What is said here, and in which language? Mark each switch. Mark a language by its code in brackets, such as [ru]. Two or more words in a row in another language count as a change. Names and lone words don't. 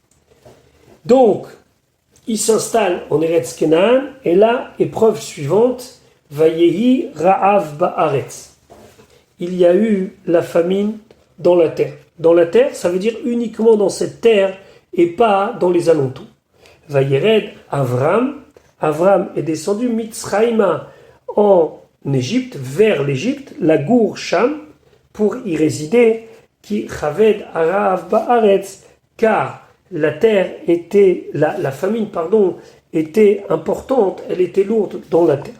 [fr] Donc, il s'installe en Eretz Kenan, et là, épreuve suivante, [he] ויהי רעב בארץ. [fr] Il y a eu la famine dans la terre. Dans la terre, ça veut dire uniquement dans cette terre, et pas dans les alentours. [he] וירד אברם. [fr] Avram est descendu Mitzraïma en Égypte, vers l'Égypte, [he] לגור שם, [fr] pour y résider, qui [he] כבד הרעב בארץ, [fr] car la terre était, la famine, était importante, elle était lourde dans la terre.